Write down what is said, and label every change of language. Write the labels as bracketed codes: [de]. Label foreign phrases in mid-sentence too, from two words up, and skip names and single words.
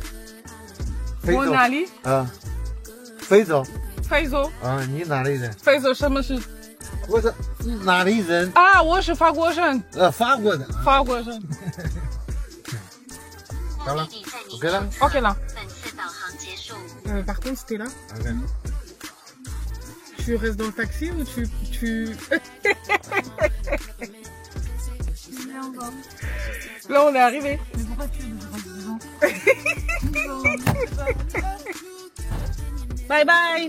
[zh] 我哪里？啊，非洲。非洲。啊，你哪里人？非洲什么是？我说哪里人？啊，我是法国人。法国的。法国人。好了 ，OK 了。 OK 了。本次导航结束。 [fr] Par contre, c'était là. [zh] OK。 [fr] Tu restes dans le taxi ou tu... Là, on est arrivé. Mais pourquoi tu Bye bye.